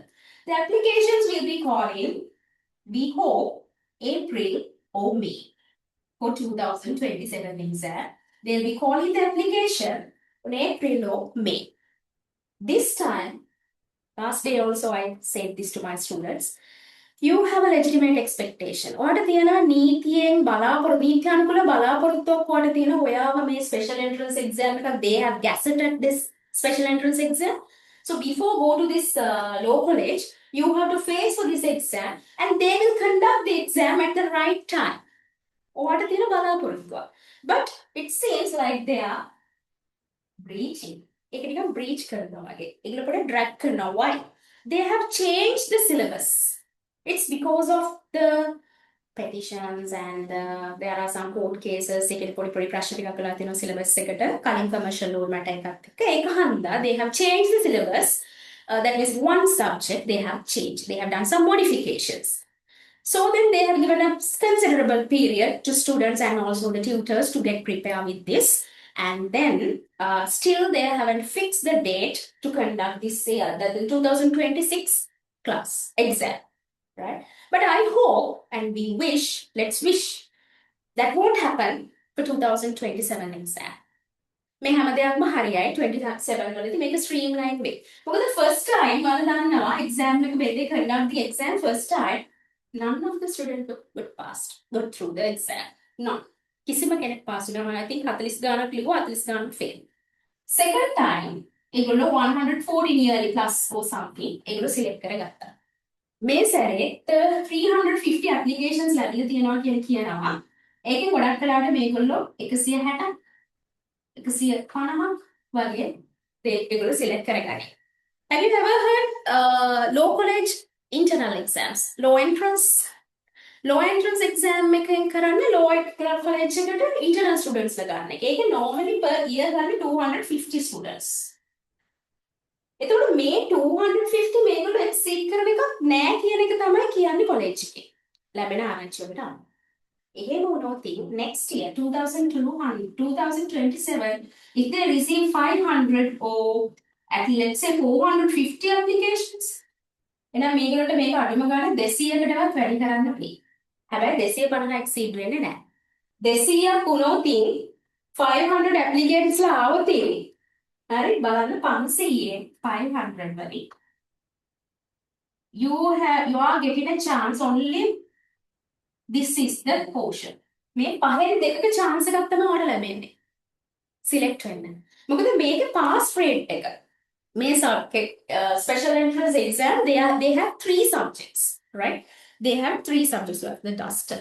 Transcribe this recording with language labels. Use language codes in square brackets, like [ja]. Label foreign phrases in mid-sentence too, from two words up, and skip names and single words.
[en] The applications will be calling we hope April or May for 2027 exam. They'll be calling the application on April or May. This time, last day also I said this to my students, you have a legitimate expectation. [si] ඔයාට තියෙන නීතියෙන් නීත්‍යානුකූල බලාපොරොත්තුවක් ඔයාට තියෙන ඔයාව මේ [en] special entrance exam [si] එකක් [en] they have gazetted this special entrance exam. So before go to this law college, you have to face for this exam and they will conduct the exam at the right time. [si] ඔයාට තියෙන බලාපොරොත්තුවක්. [en] But it seems like they are breaching. [si] ඒක නිකන් breach කරනවා වගේ. ඒගොල්ලෝ පොඩ්ඩක් drag කරනවා. [en] Why? They have changed the syllabus. It's because of the petitions and there are some court cases. [si] ඒකේ පොඩි ප්‍රශ්න ටිකක් කරලා තියෙනවා syllabus එකට. කලින් [en] commercial law matter [si] එකත් එක්ක. ඒක හන්දා [en] they have changed the syllabus. That is one subject they have changed. They have done some modifications. So then they have given a considerable period to students and also the tutors to get prepared with this. And then still they haven't fixed the date to conduct this year, the 2026 class exam, right? But I hope and we wish, let's wish, that won't happen for 2027 exam. [si] මේ හැම දෙයක්ම හරියයි 27 වලදී මේක ස්ට්‍රීම්ලයින් වෙයි. [en] මොකද first time [si] මම දන්නවා [en] exam [si] එක මේ දෙක [en] conduct the exam first time none of the students got through the exam. None. [si] කිසිම කෙනෙක් පාස් වුණා. [en] I think [si] 40 ගානක් ලිව්වා 40 ගානක් fail. [en] Second time ඒගොල්ලෝ 140 nearly plus or something [si] ඒගොල්ලෝ select කරගත්තා. මේ සැරේ 350 applications ලැබිලා තියෙනවා කියලා කියනවා. ඒකෙන් ගොඩක් කලාට මේගොල්ලෝ 160 150 වගේ ඒගොල්ලෝ select කරගන්නේ. [en] Have you ever heard law college internal exams? Law entrance exam [si] එකෙන් කරන්නේ [en] law college [si] එකට [en] internal students [si] ලා ගන්න එක. ඒක [en] normally per year [si] ගන්න 250 students. එතකොට මේ 250 මේගොල්ලෝ exceed කරන එකක් නෑ කියන එක තමයි කියන්නේ college එකේ. ලැබෙන ආරංචි වලට අනුව. එහෙම වුණොත් [en] next year 2027 if they receive 500 or at let's say 450 applications [si] එහෙනම් මේගොල්ලන්ට මේක අඩුම ගානේ 200කටවත් වැඩි කරන්න බෑ. හැබැයි 250 exceed වෙන්නේ නැහැ. 200ක් වුණොත් 500 applicants ලා ආවොත් හරි බලන්න 500ෙන් 500 වලින් [en] you are getting a chance only. This is the portion. [si] මේ පහෙන් දෙකක chance එකක් තමයි ඔයාලට ලැබෙන්නේ. select වෙන්න. මොකද මේකේ [en] pass rate [si] එක. [en] මේ special entrance exam they have 3 subjects, right? They have 3 subjects like the duster.